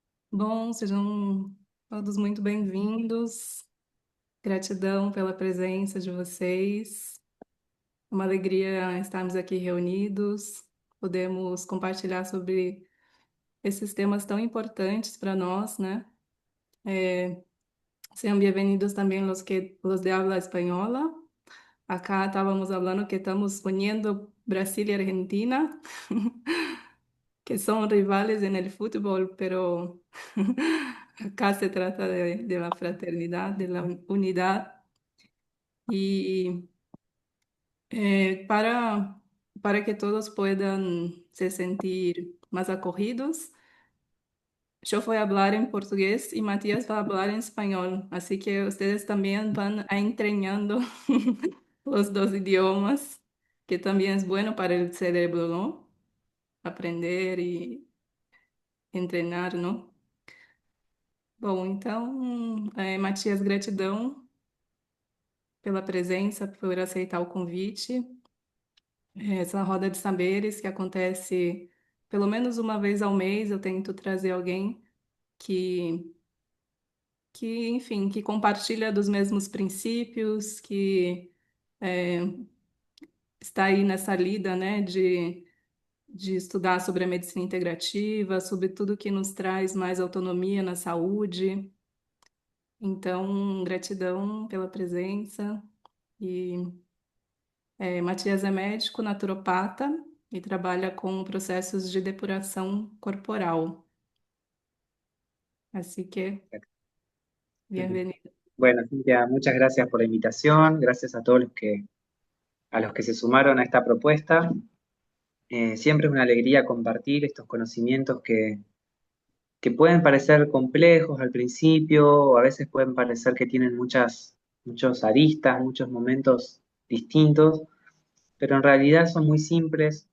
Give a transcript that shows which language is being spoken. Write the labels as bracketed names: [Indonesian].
[Portuguese] Bom, sejam todos muito bem-vindos. Gratidão pela presença de vocês. É uma alegria estarmos aqui reunidos. Podemos compartilhar sobre esses temas tão importantes para nós, né? [Spanish] Sean bienvenidos también los de habla española. Acá estábamos hablando que estamos poniendo Brasil y Argentina, que son rivales en el fútbol, pero acá se trata de la fraternidad, de la unidad. Y para que todos puedan se sentir más acogidos, yo voy a hablar en portugués y Matías va a hablar en español, así que ustedes también van a entrenando los dos idiomas, que también es bueno para el cerebro, ¿no? [Portuguese] Aprender e treinar, não? Bom, então, Matias, gratidão pela presença, por aceitar o convite. Essa roda de saberes que acontece pelo menos uma vez ao mês, eu tento trazer alguém que, enfim, que compartilha dos mesmos princípios, que é, está aí nessa lida, né, de estudar sobre a medicina integrativa, sobre tudo que nos traz mais autonomia na saúde. Então, gratidão pela presença. E Matias é médico naturopata e trabalha com processos de depuração corporal. [Spanish] Así que, bienvenido. Bueno, Cintia, muchas gracias por la invitación, gracias a todos a los que se sumaron a esta propuesta. Siempre es una alegría compartir estos conocimientos que pueden parecer complejos al principio, o a veces pueden parecer que tienen muchos aristas, muchos momentos distintos, pero en realidad son muy simples.